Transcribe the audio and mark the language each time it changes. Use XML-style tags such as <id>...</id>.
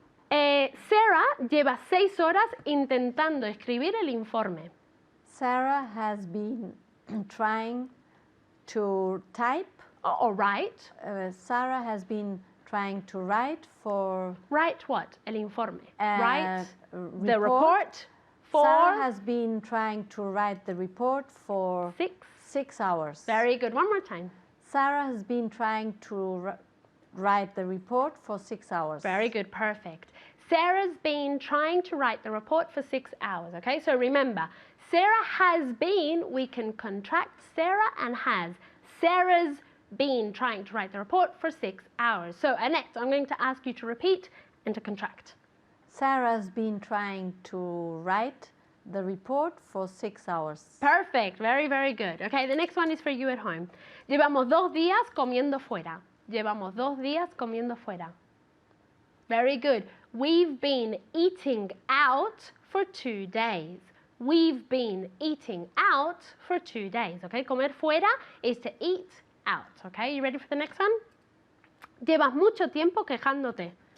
<es>Sarah lleva 6 horas intentando escribir el informe.</es> <en>Sarah has been trying to type. Or write. Sarah has been trying to write for... Write what?</en> <es>El informe.</es> <en>Write the report. report for... Sarah has been trying to write the report for 6 hours. Very good. One more time. Sarah has been trying to write the report for 6 hours. Very good. Perfect. Sarah's been trying to write the report for 6 hours. Okay, so remember, Sarah has been, we can contract Sarah and has. Sarah's been trying to write the report for 6 hours. So Annette, I'm going to ask you to repeat and to contract. Sarah's been trying to write the report for 6 hours. Perfect. Very, very good. Okay, the next one is for you at home.</en> <es>Llevamos 2 días comiendo fuera. Llevamos 2 días comiendo fuera.</es> <en>Very good. We've been eating out for 2 days. We've been eating out for 2 days. Okay,</en> <es>comer fuera</es> <en>is to eat out. Okay, you ready for the next one?</en> <es>Llevas mucho tiempo quejándote.</es>